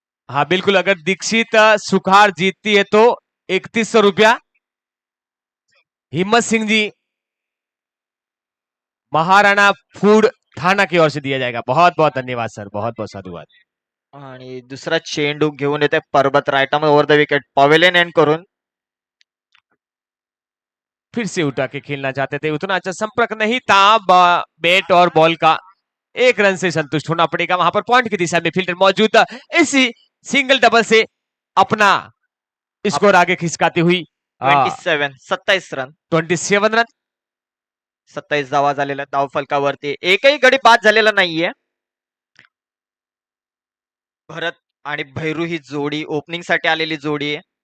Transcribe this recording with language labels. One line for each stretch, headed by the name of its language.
Hindi: हाँ बिल्कुल, अगर दीक्षित सुखार जीतती है तो 3100 रुपया हिम्मत सिंह जी महाराणा फूड थाना की ओर से दिया जाएगा. बहुत बहुत धन्यवाद सर, बहुत बहुत साधुवाद.
Marathi: आणि दुसरा चेंडू घेऊन येते पर्वत right arm over the wicket pavilion end करून.
Hindi: फिर से उठा के खेलना चाहते थे, उतना अच्छा संपर्क नहीं था. बैट और बॉल का 1 रन से संतुष्ट होना पड़ेगा. वहां पर पॉइंट की दिशा में फील्डर मौजूद था. इसी सिंगल डबल से अपना स्कोर आगे खिसकाती हुई 27 रन. 27 रन.
Marathi: 27 धावा झालेल्या धाव फलकावरती. एकही गडी बाद झालेला नाहीये. भरत आणि भैरू ही जोडी ओपनिंग साठी आलेली जोडी आहे.